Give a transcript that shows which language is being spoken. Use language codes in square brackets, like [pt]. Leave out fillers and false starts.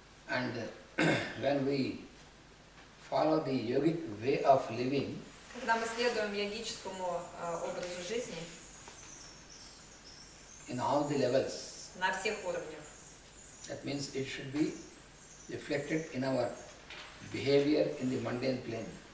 [en] And when we follow the yogic way of living, [ru] Когда мы следуем йогическому образу жизни [en] in all the levels, [ru] на всех уровнях, [en] that means it should be reflected in our behavior in the mundane plane.